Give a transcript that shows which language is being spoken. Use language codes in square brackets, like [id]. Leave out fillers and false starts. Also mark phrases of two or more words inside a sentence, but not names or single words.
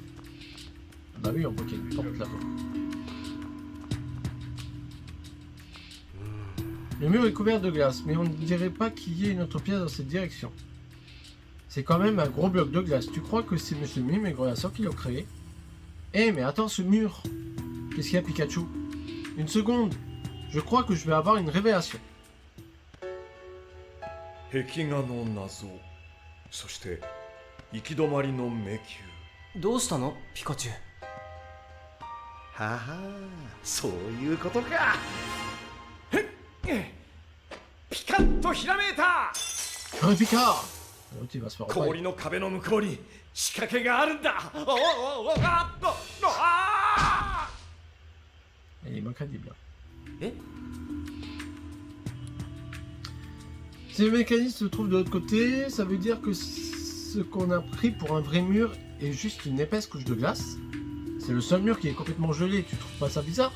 [fr] Ah bah oui, on voit qu'il y a une porte là-bas. Le mur est couvert de glace, mais on ne dirait pas qu'il y ait une autre pièce dans cette direction. C'est quand même un gros bloc de glace. Tu crois que c'est Monsieur Mime et Grolassor qui l'ont créé? Eh, mais attends, ce mur! Qu'est-ce qu'il y a, Pikachu? Une seconde! Je crois que je vais avoir une révélation. [ja] 壁画の謎、そして行き止まりの迷宮。どうしたのピカチュウ。はは、そういうことか。へっ、ピカッとひらめいた。 [fr] Un Picard! L'autre, il va se faire empailler. [ja] 氷の壁の向こうに仕掛けがあるんだ。おおおお、あっと、ああ。 [fr] Elle est incroyable. え Si le mécanisme se trouve de l'autre côté, ça veut dire que ce qu'on a pris pour un vrai mur est juste une épaisse couche de glace. C'est le seul mur qui est complètement gelé, tu trouves pas ça bizarre?